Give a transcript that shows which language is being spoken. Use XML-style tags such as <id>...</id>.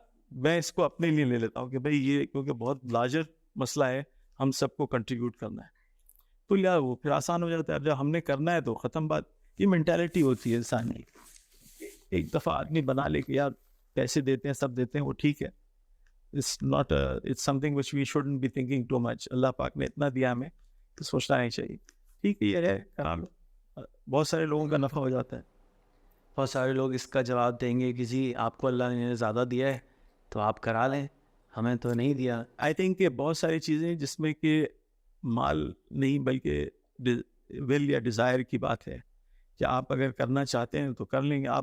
<ur>میں اس کو اپنے لیے لے لیتا ہوں کہ بھائی یہ کیونکہ بہت لارجر مسئلہ ہے, ہم سب کو کنٹریبیوٹ کرنا ہے, تو لیا وہ پھر آسان ہو جاتا ہے. اب جب ہم نے کرنا ہے تو ختم بات. یہ مینٹیلٹی ہوتی ہے انسان کی. ایک دفعہ آدمی بنا لے کہ یار پیسے دیتے ہیں, سب دیتے ہیں, وہ ٹھیک ہے.</ur> <en>It's not it's something which we shouldn't be thinking too much.</en> <ur>اللہ پاک نے اتنا دیا ہمیں تو سوچنا نہیں چاہیے. ٹھیک ہے, یہ ہے, کرا لو, بہت سارے لوگوں کا نفع ہو جاتا ہے. بہت سارے لوگ اس کا جواب دیں گے کہ جی آپ کو اللہ نے زیادہ دیا ہے تو آپ کرا لیں, ہمیں تو نہیں دیا. آئی تھنک کہ بہت ساری چیزیں جس میں کہ مال نہیں بلکہ ول یا ڈیزائر کی بات ہے کہ آپ اگر کرنا چاہتے ہیں تو کر لیں گے.</ur>